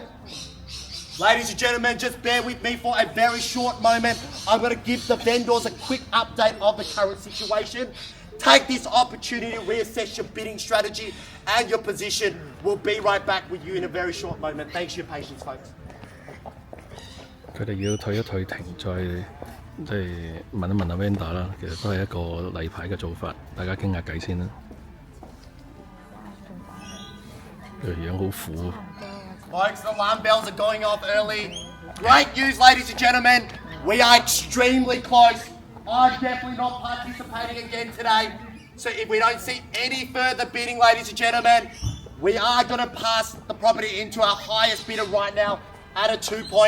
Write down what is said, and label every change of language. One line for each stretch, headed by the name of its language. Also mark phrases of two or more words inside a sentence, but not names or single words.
English: Ladies and gentlemen, just bear with me for a very short moment. I'm going to give the vendors a quick update of the current situation. Take this opportunity to reassess your bidding strategy and your position. We'll be right back with you in a very short moment. Thanks for your patience, folks.
Cantonese: 佢哋要退一退停，再即係問一問阿 vendor 啦，其實都係一個例牌嘅做法，大家傾下偈先啦。佢樣好苦。
English: Folks, the alarm bells are going off early. Great news, ladies and gentlemen. We are extremely close. I'm definitely not participating again today. So if we don't see any further bidding, ladies and gentlemen, we are going to pass the property into our highest bidder right now at a 2.8.